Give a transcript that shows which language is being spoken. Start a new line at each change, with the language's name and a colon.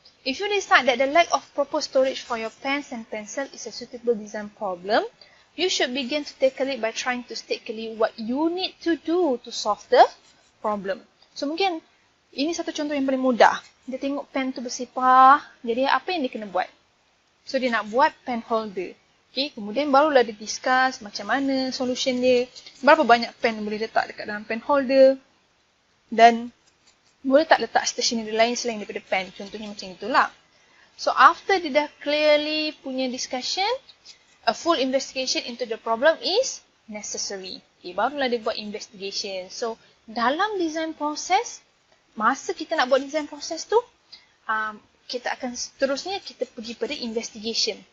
English: If you decide that the lack of proper storage for your pens and pencil is a suitable design problem, you should begin to tackle it by trying to state clearly what you need to do to solve the problem.
Malay: So, mungkin ini satu contoh yang paling mudah. Dia tengok pen tu bersepah, jadi apa yang dia kena buat? So, dia nak buat pen holder. Okay, kemudian barulah dia discuss macam mana solution dia, berapa banyak pen yang boleh letak dekat dalam pen holder, dan boleh tak letak stationery lain selain daripada pen. Contohnya macam itulah.
English: So, after
Malay: dia dah
English: clearly punya discussion, a full investigation into the problem is necessary.
Malay: Okay, barulah dia buat investigation. So, dalam design proses, masa kita nak buat design proses tu, kita akan seterusnya kita pergi pada investigation.